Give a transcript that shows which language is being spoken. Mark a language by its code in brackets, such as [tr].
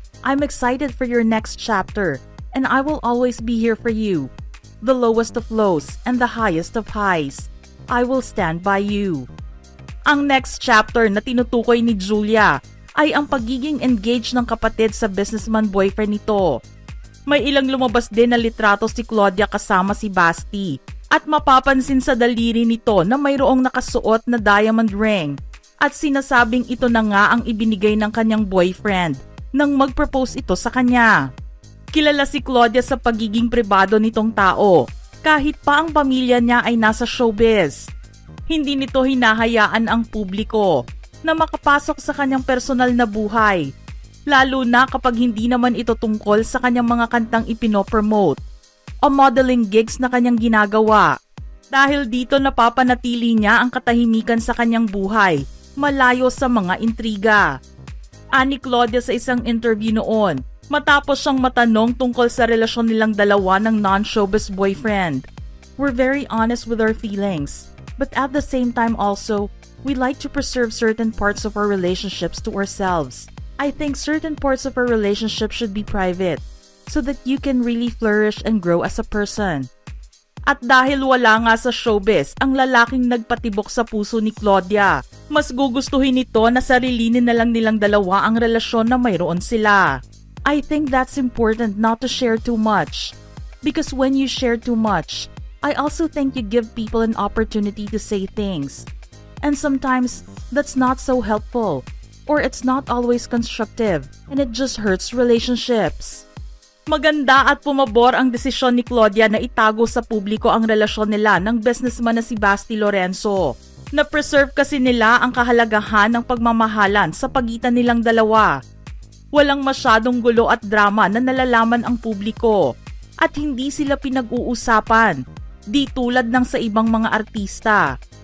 [en] I'm excited for your next chapter and I will always be here for you. The lowest of lows and the highest of highs. I will stand by you. [tl] Ang next chapter na tinutukoy ni Julia ay ang pagiging engaged ng kapatid sa businessman boyfriend nito. May ilang lumabas din na litrato si Claudia kasama si Basti at mapapansin sa daliri nito na mayroong nakasuot na diamond ring at sinasabing ito na nga ang ibinigay ng kanyang boyfriend nang mag-propose ito sa kanya. Kilala si Claudia sa pagiging pribado nitong tao kahit pa ang pamilya niya ay nasa showbiz. Hindi nito hinahayaan ang publiko na makapasok sa kanyang personal na buhay. Lalo na kapag hindi naman ito tungkol sa kanyang mga kantang ipinopromote o modeling gigs na kanyang ginagawa. Dahil dito napapanatili niya ang katahimikan sa kanyang buhay, malayo sa mga intriga. Ani Claudia sa isang interview noon, matapos siyang matanong tungkol sa relasyon nilang dalawa ng non-showbiz boyfriend. [en] We're very honest with our feelings, but at the same time also, we like to preserve certain parts of our relationships to ourselves. I think certain parts of our relationship should be private so that you can really flourish and grow as a person. [tl] At dahil wala nga sa showbiz ang lalaking nagpatibok sa puso ni Claudia, mas gugustuhin nito na sarilinin na lang nilang dalawa ang relasyon na mayroon sila. [en] I think that's important not to share too much. Because when you share too much, I also think you give people an opportunity to say things. And sometimes, that's not so helpful. Or it's not always constructive and it just hurts relationships. [tl] Maganda at pumabor ang desisyon ni Claudia na itago sa publiko ang relasyon nila ng businessman na si Basti Lorenzo. Na-preserve kasi nila ang kahalagahan ng pagmamahalan sa pagitan nilang dalawa. Walang masyadong gulo at drama na nalalaman ang publiko at hindi sila pinag-uusapan, di tulad ng sa ibang mga artista.